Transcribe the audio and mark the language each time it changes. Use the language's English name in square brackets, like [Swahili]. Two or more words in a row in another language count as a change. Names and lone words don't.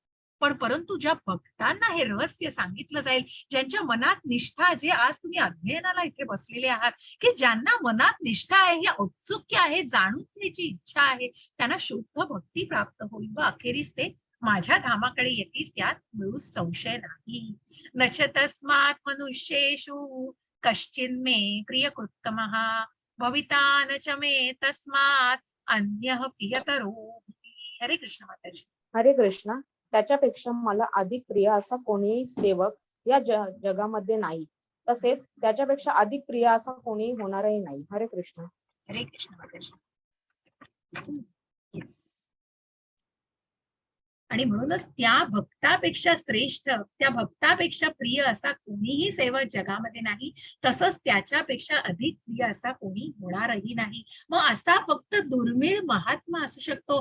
[Marathi] पण परंतु ज्या भक्तांना हे रहस्य सांगितलं जाईल, ज्यांच्या मनात निष्ठा, जे आज तुम्ही अध्ययनाला इथे बसलेले आहात, की ज्यांना मनात निष्ठा आहे, हे औत्सुक्य आहे, जाणून घ्यायची इच्छा आहे, त्यांना शुद्ध भक्ती प्राप्त होईल व अखेरीस ते माझ्या धामाकडे येतील त्यात मिळू संशय नाही. [Sanskrit] नच तस्मात् मनुष्येषु कश्चिन् मे प्रियकृत्तमः भविता न च मे तस्मात् अन्यः प्रियतरो भुवि. [Marathi] हरे कृष्ण माताजी. हरे कृष्ण. त्याच्यापेक्षा मला अधिक प्रिय असा कोणीही सेवक या जगामध्ये नाही, तसेच त्याच्यापेक्षा अधिक प्रिय असा कोणीही होणारही नाही. हरे कृष्ण. हरे कृष्ण माताजी. येस. आणि म्हणूनच त्या भक्तापेक्षा श्रेष्ठ, त्या भक्तापेक्षा प्रिय असा कोणीही सेवक जगामध्ये नाही, तसंच त्याच्यापेक्षा अधिक प्रिय असा कोणी होणारही नाही. मग असा फक्त दुर्मिळ महात्मा असू शकतो.